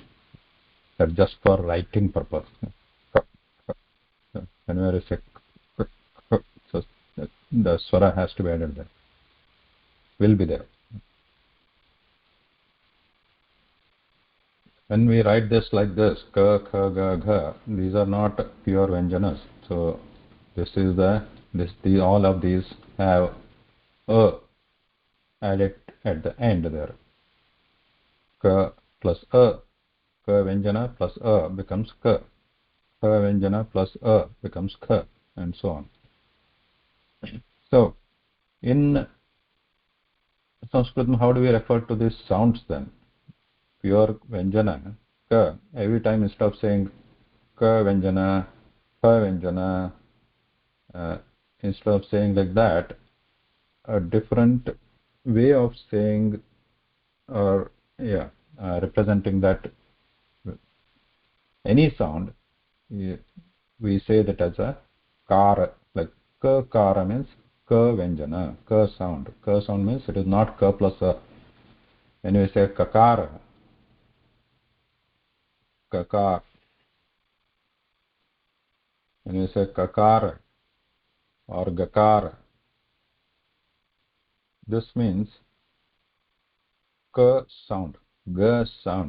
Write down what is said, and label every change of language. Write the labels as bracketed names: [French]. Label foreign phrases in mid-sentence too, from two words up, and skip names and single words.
[English] That's just for writing purpose. K, k. Whenever you say k, k, so the swara has to be added there. Will be there. When we write this like this, ka, kha, ga, gha, these are not pure Vyanjanas. So this is all of these have a added at the end there. Ka plus ka Vyanjana plus becomes ka. Ka Vyanjana plus becomes kha, and so on. So in Sanskrit, how do we refer to these sounds then? Pure Vyanjana, ka, every time instead of saying ka Vyanjana, ka Vyanjana, uh, instead of saying like that, a different way of saying or representing that any sound, we say that as a kara, like ka kara means ka vyanjana, ka sound. Ka sound means it is not ka plus a. When we say kakara, kakar, when we say kakara or gakara, this means ka sound, ga sound.